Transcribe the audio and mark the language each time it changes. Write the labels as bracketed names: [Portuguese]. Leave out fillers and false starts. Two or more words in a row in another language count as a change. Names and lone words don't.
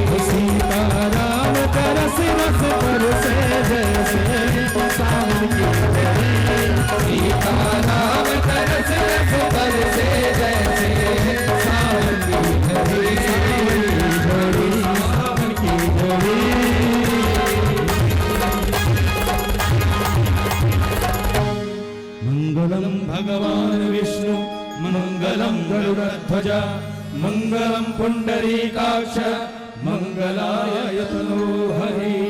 [Hindi] सीता राम दरस रस बरसे जैसे सावन की झड़ी, सीता राम दरस रस बरसे जैसे सावन की झड़ी, सावन की झड़ी। [Sanskrit] मंगलम भगवान विष्णु, मंगलम गरुड़ध्वज, मंगलम पुंडरीकाक्ष, मंगलाय तनोहरि।